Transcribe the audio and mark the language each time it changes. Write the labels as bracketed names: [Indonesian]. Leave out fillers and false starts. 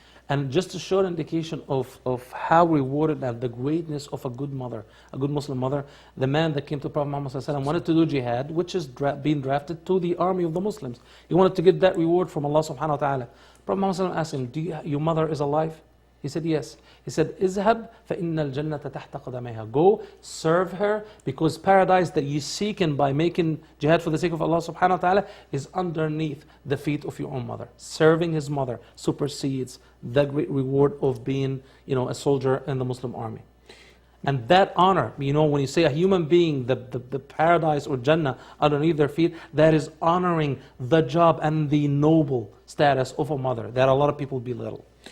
[English] And just a short indication of how rewarded and the greatness of a good mother, a good Muslim mother, the man that came to Prophet Muhammad ﷺ wanted to do jihad, which is being drafted to the army of the Muslims. He wanted to get that reward from Allah subhanahu wa ta'ala. Prophet Muhammad ﷺ asked him, your mother is alive? He said, yes. He said, [Arabic] اذهب فإن الجنة تحت قدميها. [English] Go, serve her, because paradise that you seek in by making jihad for the sake of Allah subhanahu wa ta'ala is underneath the feet of your own mother. Serving his mother supersedes the great reward of being, a soldier in the Muslim army. And that honor, when you say a human being, the paradise or Jannah underneath their feet, that is honoring the job and the noble status of a mother that a lot of people belittle.